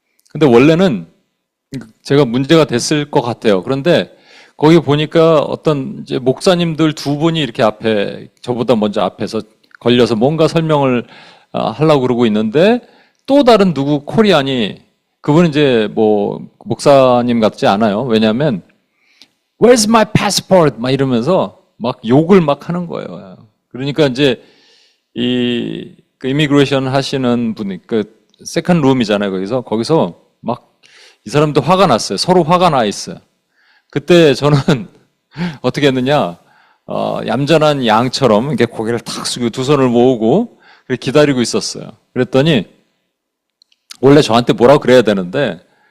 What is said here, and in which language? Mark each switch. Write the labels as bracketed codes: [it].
[ko] 근데 원래는 제가 문제가 됐을 것 같아요. 그런데 거기 보니까 어떤 이제 목사님들 2분이 이렇게 저보다 먼저 앞에서 걸려서 뭔가 설명을 하려고 그러고 있는데 또 다른 코리안이 그분은 이제 뭐 목사님 같지 않아요. 왜냐하면 [en] Where's my passport? [ko] 막 이러면서 막 욕을 막 하는 거예요. 그러니까 이제 그 이미그레이션 하시는 분이 그 세컨 룸이잖아요. 거기서 막 이 사람도 화가 났어요. 서로 화가 나 있어요. 그때 저는 어떻게 했느냐? 얌전한 양처럼 이렇게 고개를 탁 숙이고 2손을 모으고 기다리고 있었어요. 그랬더니 원래 저한테 뭐라고 그래야 되는데